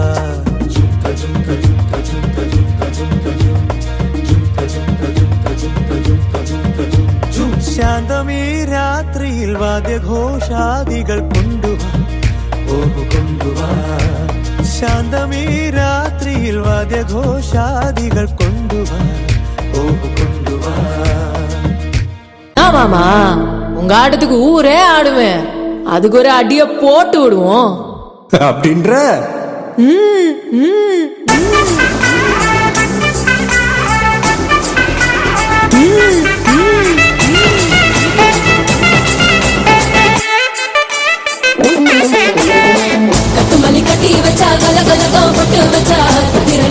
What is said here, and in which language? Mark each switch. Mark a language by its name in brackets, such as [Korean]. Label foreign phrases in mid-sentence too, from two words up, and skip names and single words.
[Malayalam] ശാന്തമീ രാത്രിയിൽ വാദ്യഘോഷാദികൾ കൊണ്ടുവാ കൊണ്ടുവാ ശാന്തമീ രാത്രിയിൽ വാദ്യഘോഷാദികൾ കൊണ്ടുവാ കൊണ്ടുവാ [Tamil] ஆமாமா உங்க ஆட்டத்துக்கு ஊரே ஆடுவேன் அதுக்கு ஒரு அடிய போட்டு விடுவோம் அப்படின்ற கட்டுமல்லி கட்டி வச்சா கலகலகா பொட்டு வச்சா திரள